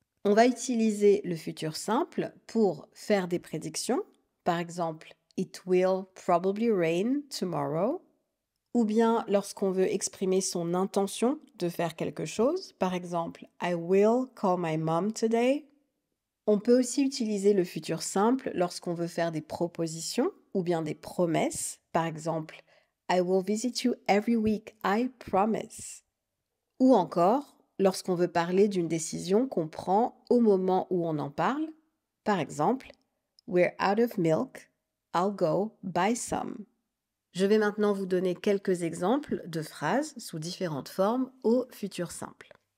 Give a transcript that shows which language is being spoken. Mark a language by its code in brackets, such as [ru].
[fr] On va utiliser le futur simple pour faire des prédictions, par exemple [en] it will probably rain tomorrow, [fr] ou bien lorsqu'on veut exprimer son intention de faire quelque chose, par exemple [en] I will call my mom today. [fr] On peut aussi utiliser le futur simple lorsqu'on veut faire des propositions ou bien des promesses. Par exemple, [en] I will visit you every week, I promise. [fr] Ou encore, lorsqu'on veut parler d'une décision qu'on prend au moment où on en parle. Par exemple, [en] we're out of milk, I'll go buy some. [fr] Je vais maintenant vous donner quelques exemples de phrases sous différentes formes au futur simple.